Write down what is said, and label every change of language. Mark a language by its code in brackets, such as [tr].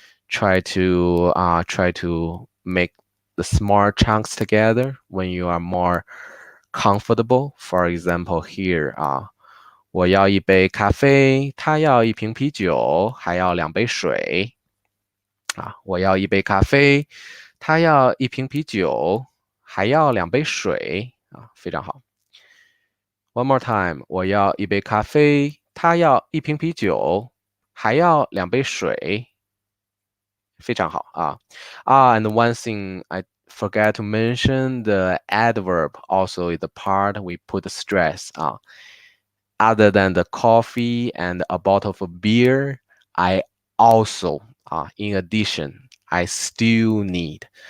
[en] Try to make the small chunks together when you are more comfortable. For example, here [zh] 我要一杯咖啡，他要一瓶啤酒，还要2杯水。我要一杯咖啡，他要一瓶啤酒，还要2杯水非常好。 [en] One more time， [zh] 我要一杯咖啡，他要一瓶啤酒，还要2杯水，非常好 [en] and one thing I forget to mention, the adverb also is the part we put the stress Other than the coffee and a bottle of beer, I also, in addition, I still need.